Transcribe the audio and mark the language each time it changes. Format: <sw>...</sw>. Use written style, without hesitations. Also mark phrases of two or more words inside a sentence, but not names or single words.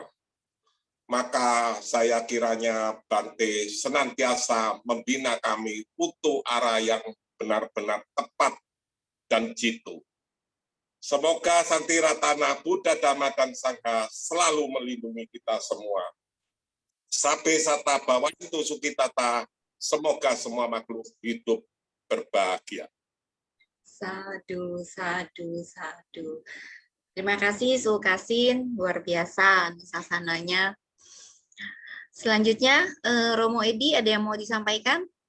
<id>Maka saya kiranya Bante senantiasa membina kami untuk arah yang benar-benar tepat dan jitu. Semoga Santi Ratana Buddha, Dhamma, dan Sangha selalu melindungi kita semua.</id> <pi>Sabe sata bawantu sukitata.</pi> <id>Semoga semua makhluk hidup berbahagia.</id> <pi>Sadu, sadu, sadu.</pi> <id>Terima kasih Su Kasin, luar biasa sasananya. Selanjutnya, Romo Edi, ada yang mau disampaikan?</id>